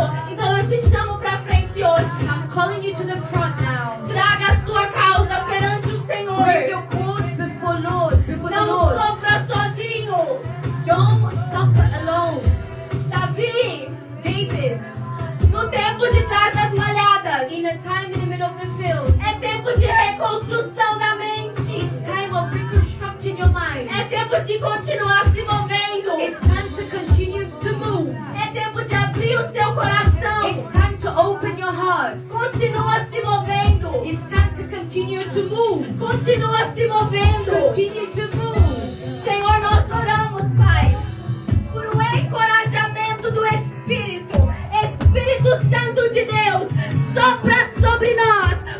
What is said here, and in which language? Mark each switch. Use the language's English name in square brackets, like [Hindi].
[Portuguese] Então eu te chamo para frente hoje. [English] I'm calling you to the front now. [Portuguese] Traga a sua causa perante o [English] Bring [Portuguese] Senhor. [English] your cause before the [Portuguese] Não [English] Lord. [Portuguese] sofra sozinho. [English] Don't suffer alone. [Portuguese] Davi, [English] David, [Portuguese] no tempo de trás das malhadas, [English] in a time in the middle of the field, [Portuguese] é tempo de reconstrução da mente. [English] it's time of reconstructing your mind. [Portuguese] É tempo de continuar se movendo. [English] It's time to continue to move. [Portuguese] É tempo de abrir o seu coração. [English] It's time to open your heart. [Portuguese] Continua se movendo. [English] It's time to continue to move. [Portuguese] Continua se movendo. [English] Continue to move. [Portuguese] Senhor, nós oramos, Pai, por um encorajamento do Espírito. Espírito Santo de Deus, sopra sobre nós.